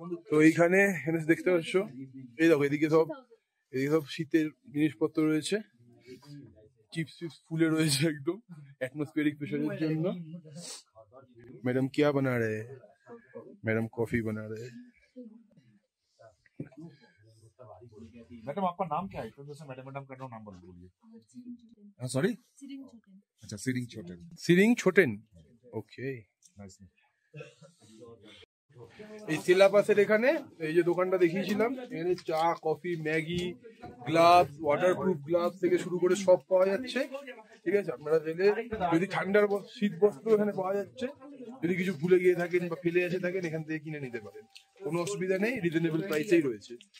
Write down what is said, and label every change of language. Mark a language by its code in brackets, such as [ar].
[bn] তো এইখানে দেখতে পাচ্ছ, এই দেখো এদিকে সব শীতের জিনিসপত্র রয়েছে, চিপস ফুলে রয়েছে একদম অ্যাটমসফিয়ারিক প্রেশারের জন্য। [hi] ম্যাডাম क्या बना रहे, मैडम कॉफी बना रहे। मैडम आपका नाम क्या है? तो जैसे मैडम कर रहा हूँ, नाम बोलिए। हाँ सॉरी, अच्छा सिरिंग छोटेन, ओके नाइस। [bn] এই সেলা পাসের এখানে এই যে দোকানটা দেখিয়েছিলাম, এখানে চা, coffee, Maggi, gloves, waterproof gloves থেকে শুরু করে সব পাওয়া যাচ্ছে, ঠিক আছে। আপনারা চাইলে যদি ঠান্ডার শীত বস্ত্র এখানে পাওয়া যাচ্ছে, যদি কিছু ভুলে গিয়ে থাকেন বা ফেলে এসে থাকেন এখান থেকে কিনে নিতে পারেন, কোনো অসুবিধা নেই, রিজনেবল প্রাইসেই রয়েছে।